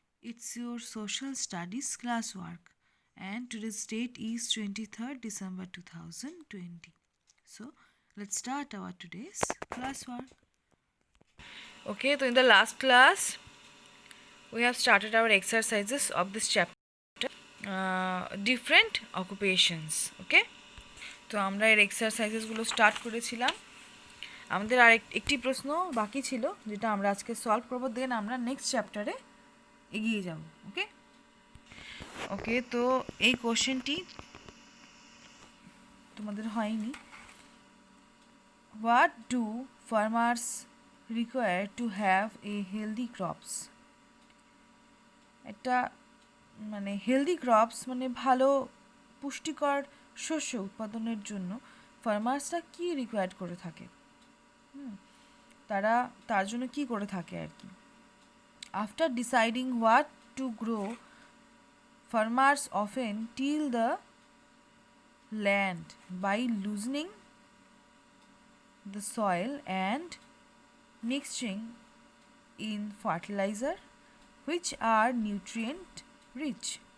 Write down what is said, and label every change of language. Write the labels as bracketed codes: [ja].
[en] It's your social studies classwork and today's date is 23rd December 2020. So let's start our today's classwork. Okay, so in the last class we have started our exercises of this chapter, different occupations. [bn] Okay, তো আমরা এর এক্সারসাইজেসগুলো start করেছিলাম। আমাদের আর একটি প্রশ্ন বাকি ছিল যেটা আমরা আজকে সলভ করবো, দেন আমরা নেক্সট চ্যাপ্টারে এগিয়ে যাব। ওকে ওকে তো এই কোশ্চেনটি তোমাদের হয়নি। [en] What do farmers require to have a healthy crops? [bn] একটা মানে হেলদি ক্রপস মানে ভালো পুষ্টিকর শস্য উৎপাদনের জন্য ফার্মার্সরা কী রিকোয়ার্ড করে থাকে, তারা তার জন্য কী করে থাকে আর কি। [en] After deciding what to grow, farmers often till the land by loosening the soil and mixing in fertilizer which are nutrient rich.